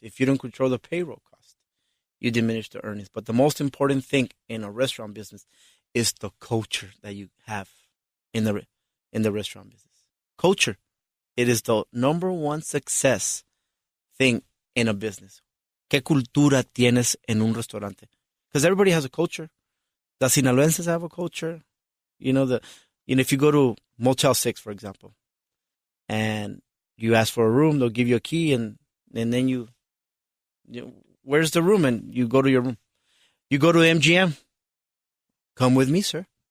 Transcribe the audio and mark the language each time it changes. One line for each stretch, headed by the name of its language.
English: If you don't control the payroll cost, you diminish the earnings. But the most important thing in a restaurant business is the culture that you have in the restaurant business. Culture. It is the number one success thing in a business.
Spanish: ¿Qué cultura tienes en un restaurante?
English: Because everybody has a culture. The Sinaloenses have a culture. If you go to Motel 6, for example, and you ask for a room, they'll give you a key, and then you where's the room? And you go to your room. You go to MGM. Come with me, sir.